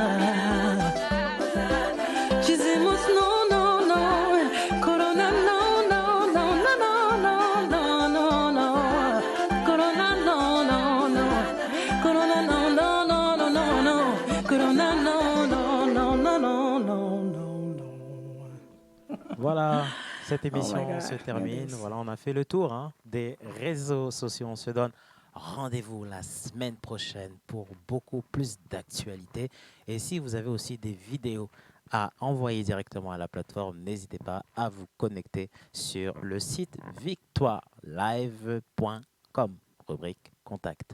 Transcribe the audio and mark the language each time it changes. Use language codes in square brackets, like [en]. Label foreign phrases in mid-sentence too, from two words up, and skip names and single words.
[pt] Dizemos não, não, não, Corona não, não, não, não, não, não, não, não, Corona não, não, não, Corona não, não, não, não, não, não, Corona não, [fr] non, non, non, non, non, non, non. Voilà, cette émission [en] my God, [fr] se termine. yes. Voilà, on a fait le tour des réseaux sociaux. On se donne rendez-vous la semaine prochaine pour beaucoup plus d'actualités. Et si vous avez aussi des vidéos à envoyer directement à la plateforme, n'hésitez pas à vous connecter sur le site victoirelive.com, rubrique contact.